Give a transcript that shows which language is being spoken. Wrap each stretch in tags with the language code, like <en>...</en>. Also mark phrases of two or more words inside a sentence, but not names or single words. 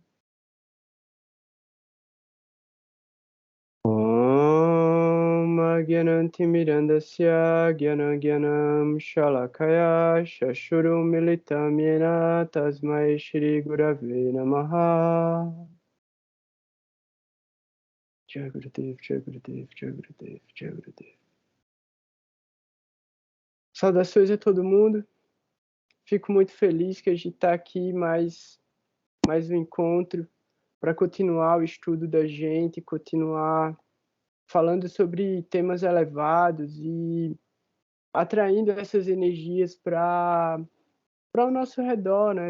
<sa>Om Agyanantimirandasya Gyanagyanam Shalakaya Shashurum Militam Yena Tasmai Shri Gurave Namaha Jai Gurudev, Jai Gurudev, Jai Gurudev, Jai Gurudev.</sa> <pt>Saudações a todo mundo. Fico muito feliz que a gente está aqui mais um encontro para continuar o estudo da gente, continuar falando sobre temas elevados e atraindo essas energias para o nosso redor, né?</pt>